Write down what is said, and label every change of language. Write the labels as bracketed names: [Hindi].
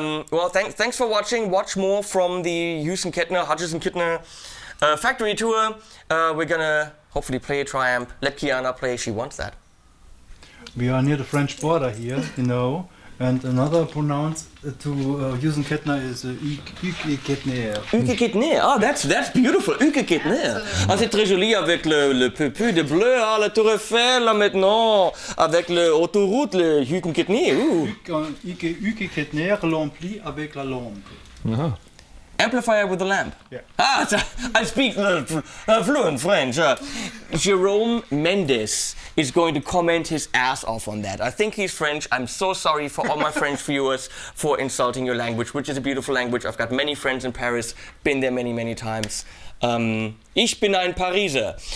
[English] Well, thanks for watching. Watch more from the Hughes and Kettner factory tour. We're gonna hopefully play a Triumph. Let Kiana play, she wants that. We are near the French border here, you know, And another pronounce to Hughes Kettner is Hughes Kettner. Hughes Kettner, oh, that's beautiful. Hughes Kettner. [French] Ah, c'est très joli avec le peu de bleu, ah, la Tour Eiffel, là, maintenant, avec l'autoroute, le Hughes Kettner. Hughes Kettner rempli avec la lampe. [English] Amplifier with a lamp. Yeah. Ah, I speak fluent French. Jerome Mendes is going to comment his ass off on that. I think he's French. I'm so sorry for all my French viewers for insulting your language, which is a beautiful language. I've got many friends in Paris, been there many, many times. [German] Ich bin ein Pariser.